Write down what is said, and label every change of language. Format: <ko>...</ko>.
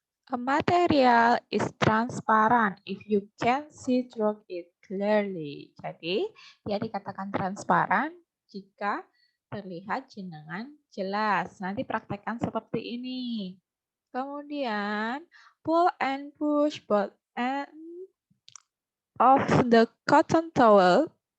<en>A material is transparent if you can see through it clearly.</en> <id>Jadi, dia dikatakan transparan jika terlihat dengan jelas. Nanti praktekkan seperti ini. Kemudian,</id> <en>pull and push both ends of the cotton towel.</en>